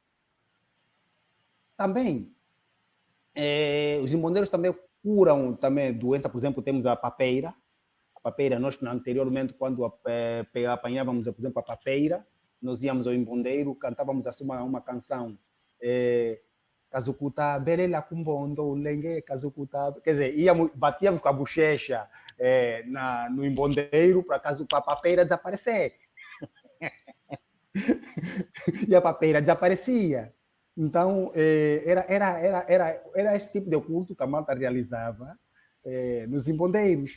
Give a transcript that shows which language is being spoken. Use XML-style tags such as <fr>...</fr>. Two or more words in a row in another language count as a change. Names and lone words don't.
<pt>Também, os imbondeiros também curam também doença. Por exemplo, temos a papeira. A papeira, nós anteriormente, quando apanhávamos, por exemplo, a papeira, nós íamos ao imbondeiro, cantávamos assim uma canção,</pt> <kmb>Kazukuta, belela kumbondo, lengue, Kazukuta,</kmb> <pt>quer dizer, batíamos com a bochecha no imbondeiro para a papeira desaparecer. E a papeira desaparecia. Então, era esse tipo de culto que a malta realizava nos imbondeiros.</pt>